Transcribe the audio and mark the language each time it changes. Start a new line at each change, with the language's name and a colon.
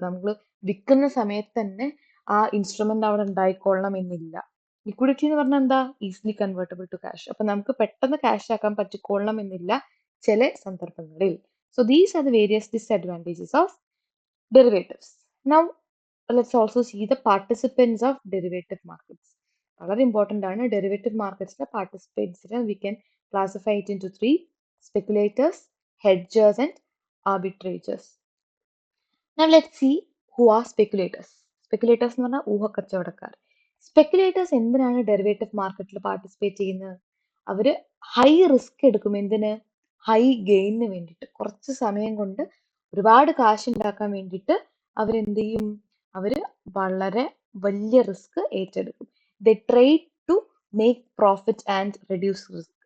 Malayalam: നമ്മൾ വിൽക്കുന്ന സമയത്ത് തന്നെ ആ ഇൻസ്ട്രുമെന്റ് അവിടെ ഉണ്ടായിക്കൊള്ളണം എന്നില്ല. ലിക്വിഡിറ്റി എന്ന് പറഞ്ഞാൽ എന്താ?
English: Easily convertible to cash.
Malayalam: അപ്പൊ നമുക്ക് പെട്ടെന്ന് ക്യാഷ് ആക്കാൻ പറ്റിക്കൊള്ളണം എന്നില്ല ചില സന്ദർഭങ്ങളിൽ.
English: So these are the various disadvantages of derivatives. Now let's also see the participants of derivative markets.
Malayalam: വളരെ ഇമ്പോർട്ടൻ്റ് ആണ്. Derivative മാർക്കറ്റ്സിലെ പാർട്ടിസിപ്പൻസിനെ
English: we can classify it into 3: speculators, hedgers and arbitrators. Now let's see who are speculators.
Malayalam: Speculators എന്ന് പറഞ്ഞാൽ ഊഹക്കച്ചവടക്കാർ. Speculators എന്തിനാണ് derivative മാർക്കറ്റിൽ participate ചെയ്യുന്നത്? അവര് high risk എടുക്കും. എന്തിന്? ഹൈ ഗെയിനിന് വേണ്ടിയിട്ട്. കുറച്ച് സമയം കൊണ്ട് ഒരുപാട് കാശ് ഉണ്ടാക്കാൻ വേണ്ടിയിട്ട് അവരെന്ത് ചെയ്യും? അവര് വളരെ വലിയ റിസ്ക് ഏറ്റെടുക്കും.
English: They trade to make profit and reduce risk.